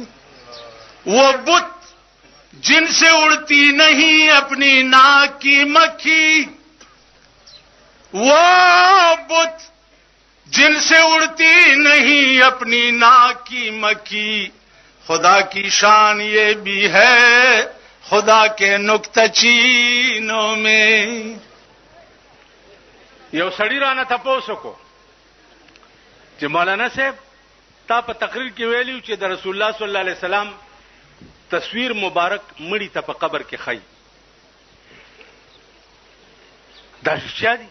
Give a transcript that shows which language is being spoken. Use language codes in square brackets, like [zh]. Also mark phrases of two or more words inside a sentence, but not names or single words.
[ur] وہ بت جن سے اڑتی نہیں اپنی ناک کی مکھی، وہ بت جن سے اڑتی نہیں اپنی ناک کی مکھی، خدا کی شان یہ بھی ہے خدا کے نکتہ چینوں میں. [ps] یو سړی رانه تاسو کو چې مولانا صاحب تا په تقریر کې ویلیو چې د رسول الله صلی الله علیه وسلم تصویر مبارک مړی ته په قبر کې خای، دا رښتیا دي؟